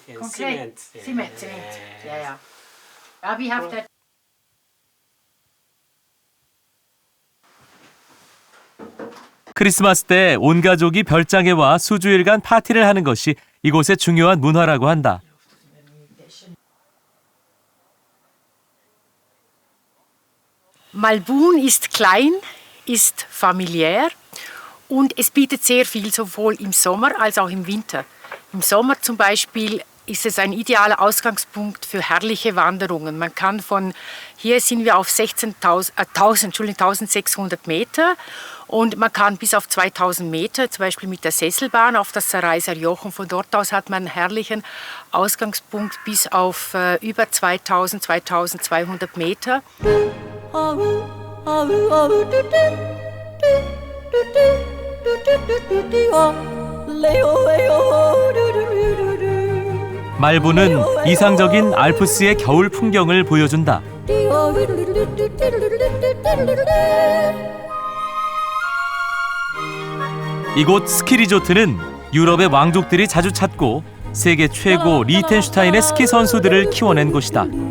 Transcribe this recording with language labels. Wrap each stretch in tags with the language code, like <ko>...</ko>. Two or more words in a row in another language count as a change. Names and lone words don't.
<ko>크리스마스 때 온 가족이 별장에 와 수주일간 파티를 하는 것이 이곳의 중요한 문화라고 한다.</ko> <de>Malbun ist klein, ist familiär und es bietet sehr viel sowohl im Sommer als auch im Winter. Im Sommer zum Beispiel ist es ein idealer Ausgangspunkt für herrliche Wanderungen. Man kann von hier sind wir auf 1600 Meter und man kann bis auf 2000 Meter, zum Beispiel mit der Sesselbahn auf das Saraiser Jochen. Von dort aus hat man einen herrlichen Ausgangspunkt bis auf über 2200 Meter.</de> <ko>말부는 이상적인 알프스의 겨울 풍경을 보여준다. 이곳 스키 리조트는 유럽의 왕족들이 자주 찾고 세계 최고 리히텐슈타인의 스키 선수들을 키워낸 곳이다.</ko>